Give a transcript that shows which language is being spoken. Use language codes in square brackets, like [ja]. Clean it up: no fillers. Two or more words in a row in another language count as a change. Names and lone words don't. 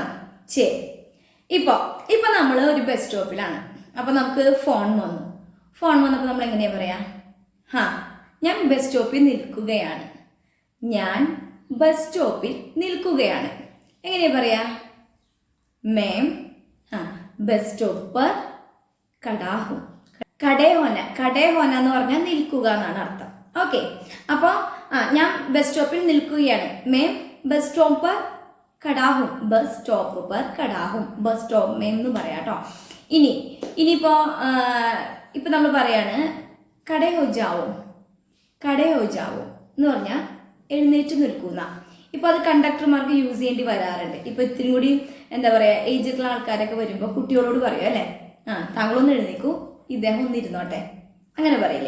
[ml] ശരി, ഇപ്പോൾ നമ്മൾ ഒരു ബസ് സ്റ്റോപ്പിലാണ്. അപ്പോൾ നമുക്ക് ഫോൺ വന്നപ്പോൾ നമ്മൾ എങ്ങനെയാ പറയാ? ഞാൻ ബസ് സ്റ്റോപ്പിൽ നിൽക്കുകയാണ്. ഞാൻ ബസ് സ്റ്റോപ്പിൽ നിൽക്കുകയാണ്. എങ്ങനെയാ പറയാ? [hi] मैं बस स्टॉप पर खड़ा हूं. खड़े होना [ml] എന്ന് പറഞ്ഞാൽ നിൽക്കുക എന്നാണ് അർത്ഥം. ഓക്കെ, അപ്പോൾ ഞാൻ ബസ് സ്റ്റോപ്പിൽ നിൽക്കുകയാണ്. [hi] मैं बस स्टॉप पर खड़ा हूं. बस स्टॉप पर खड़ा हूं. बस स्टॉप में [ml] എന്ന് പറയാം കേട്ടോ. ഇനിയിപ്പോൾ നമ്മൾ പറയാണ് [hi] खड़े हो जाओ [ml] എന്ന് പറഞ്ഞാൽ എഴുന്നേറ്റ് നിൽക്കുന്ന. ഇപ്പോൾ അത് കണ്ടക്ടർമാർക്ക് യൂസ് ചെയ്യേണ്ടി വരാറുണ്ട്. ഇപ്പോൾ ഇത്തിരി കൂടി ഏജിലുള്ള ആൾക്കാരൊക്കെ വരുമ്പോൾ കുട്ടികളോട് പറയും അല്ലേ, താങ്കളൊന്ന് എഴുന്നേക്കൂ, ഇദ്ദേഹം ഒന്ന് ഇരുന്നോട്ടെ, അങ്ങനെ പറയില്ലേ.